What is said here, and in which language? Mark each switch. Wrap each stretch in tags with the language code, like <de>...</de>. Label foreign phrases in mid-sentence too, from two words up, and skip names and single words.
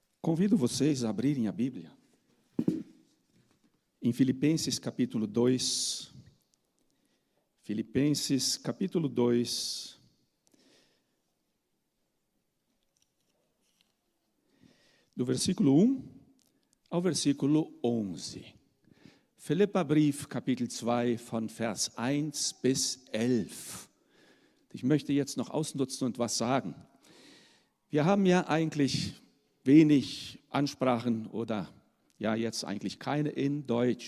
<pt>Convido vocês a abrirem a Bíblia em Filipenses capítulo 2. Filipenses capítulo 2. Do versículo 1 ao versículo 11.</pt> <de>Philipperbrief, Kapitel 2, von Vers 1 bis 11. Ich möchte jetzt noch ausnutzen und was sagen. Wir haben ja eigentlich wenig Ansprachen oder ja jetzt eigentlich keine in Deutsch.</de>